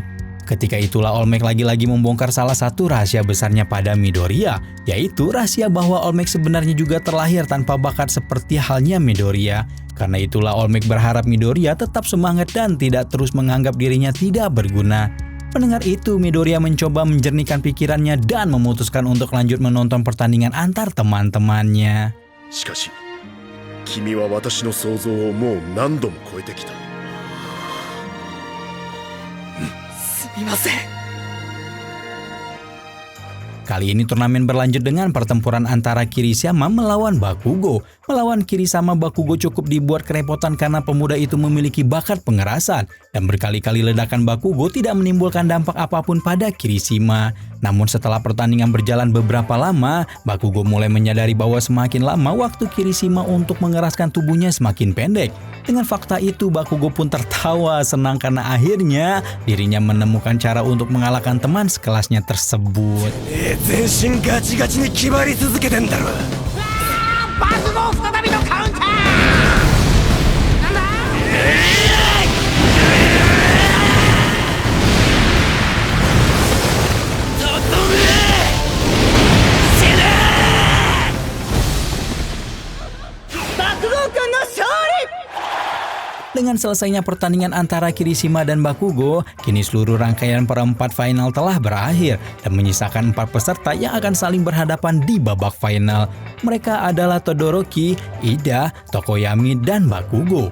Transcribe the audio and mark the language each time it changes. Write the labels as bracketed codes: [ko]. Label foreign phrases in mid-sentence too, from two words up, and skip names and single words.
[id] Ketika itulah All Might lagi-lagi membongkar salah satu rahasia besarnya pada Midoriya, yaitu rahasia bahwa All Might sebenarnya juga terlahir tanpa bakat seperti halnya Midoriya. Karena itulah All Might berharap Midoriya tetap semangat dan tidak terus menganggap dirinya tidak berguna. Mendengar itu, Midoriya mencoba menjernihkan pikirannya dan memutuskan untuk lanjut menonton pertandingan antar teman-temannya. [ja] しかし、君は私の想像をもう何度も超えてきた。すみません。 [id] Kali ini turnamen berlanjut dengan pertempuran antara Kirisama melawan Bakugo. Melawan Kirisama, Bakugo cukup dibuat kerepotan karena pemuda itu memiliki bakat pengerasan. Dan berkali-kali ledakan Bakugo tidak menimbulkan dampak apapun pada Kirishima. Namun setelah pertandingan berjalan beberapa lama, Bakugo mulai menyadari bahwa semakin lama waktu Kirishima untuk mengeraskan tubuhnya semakin pendek. Dengan fakta itu, Bakugo pun tertawa senang karena akhirnya dirinya menemukan cara untuk mengalahkan teman sekelasnya tersebut. [ja] 全身ガチガチに決まり続けてんだろ。バクゴー再びのカウンター。なんだ。バクゴー君の勝利。 [id] Dengan selesainya pertandingan antara Kirishima dan Bakugo, kini seluruh rangkaian perempat final telah berakhir dan menyisakan 4 peserta yang akan saling berhadapan di babak final. Mereka adalah Todoroki, Ida, Tokoyami, dan Bakugo.